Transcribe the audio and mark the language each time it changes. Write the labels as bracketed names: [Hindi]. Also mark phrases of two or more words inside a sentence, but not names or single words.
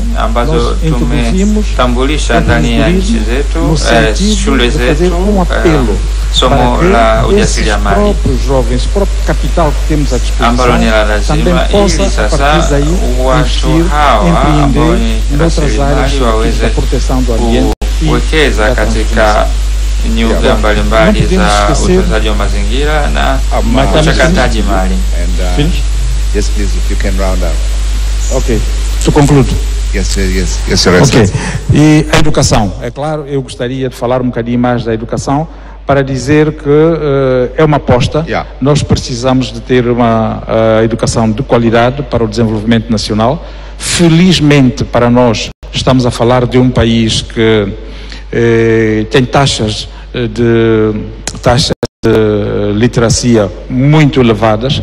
[Portuguese] Nós introduzimos empreendedorismo no sentido de fazer um apelo para que esses próprios jovens, o próprio capital que temos à disposição, também possa, a partir daí, investir, empreender em outras áreas da proteção do ambiente e da transição. [Swahili] Nyuga mbalimbali za utunzaji wa mazingira na uchakataji mali. [English] Yes, please, if you can round up. Ok, to conclude. Yes, Your Ok, Excellency. [Portuguese] e a educação, é claro, eu gostaria de falar um bocadinho mais da educação para dizer que é uma aposta. Nós precisamos de ter uma educação de qualidade para o desenvolvimento nacional. Felizmente para nós estamos a falar de um país que tem taxas de literacia muito elevadas.